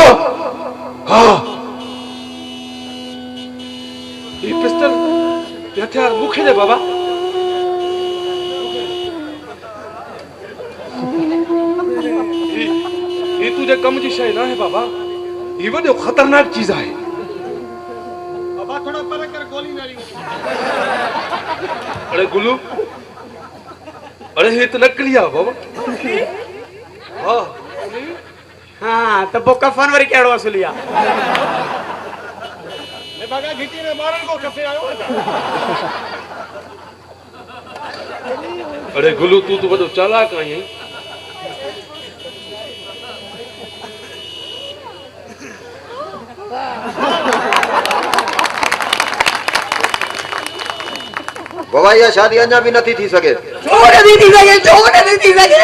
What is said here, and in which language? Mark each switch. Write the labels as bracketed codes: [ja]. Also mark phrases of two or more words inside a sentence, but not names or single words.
[sd] हा ही पिस्टल हथियार मूंखे ॾे बाबा। ही तुंहिंजे कम जी शइ न आहे बाबा। ही वॾो ख़तरनाक चीज आहे। बाबा थोड़ा परे कर गोली मारी। अरे गुल्लू अरे हे तो नकली आहे बाबा। हाँ हाँ त पोइ कफन वरी कहिड़ो असुली आहे? भगा घिटी में मारन को खपे आयो। अरे गुल्लू तू तो वॾो चालाक आहीं। बाबा इहा शादी अञा बि नथी थी सघे। छो नथी थी सघे? छो नथी थी सघे?